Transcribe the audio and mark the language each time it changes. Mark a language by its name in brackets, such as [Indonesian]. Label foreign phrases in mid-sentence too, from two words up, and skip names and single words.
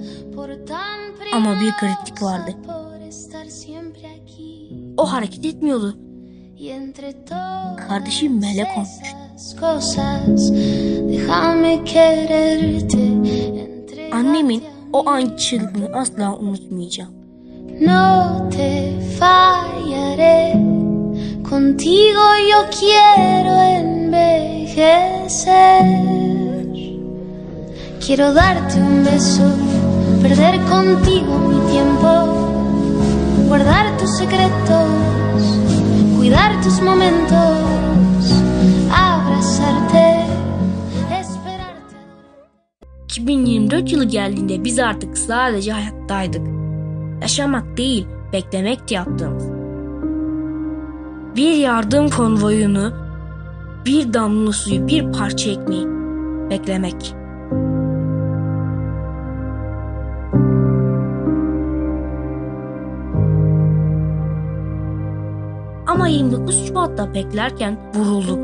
[Turkish] Ama bir kritik vardı. O hareket etmiyordu. Kardeşim melek olmuştu. Annemin o an çığlığını asla unutmayacağım. [Spanish] No te fallaré, contigo yo quiero envejecer. Quiero darte un beso, perder contigo mi tiempo, guardar tus secretos, cuidar tus momentos, abrazarte, esperarte. [Turkish] 2024 yılı geldiğinde biz artık sadece hayattaydık. Yaşamak değil, beklemekti yaptığımız. Bir yardım konvoyunu, bir damla suyu, bir parça ekmeği beklemek. Ama 29 Şubat'ta beklerken vurulduk.